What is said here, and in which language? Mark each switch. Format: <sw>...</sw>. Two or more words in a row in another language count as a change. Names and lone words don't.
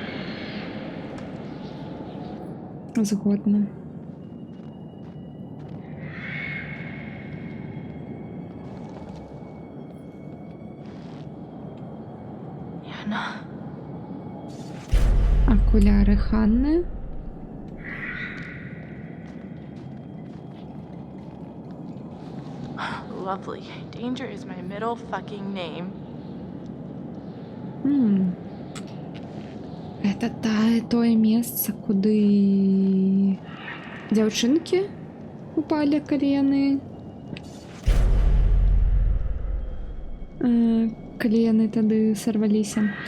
<be>Згодна. Яна.</be> <uk>Окуляри Ханни.</uk> <en>Lovely. Danger is my middle fucking name.</en> <be>Это тое месца, куды дзяўчынкі упалі, калі яны тады сарваліся.</be>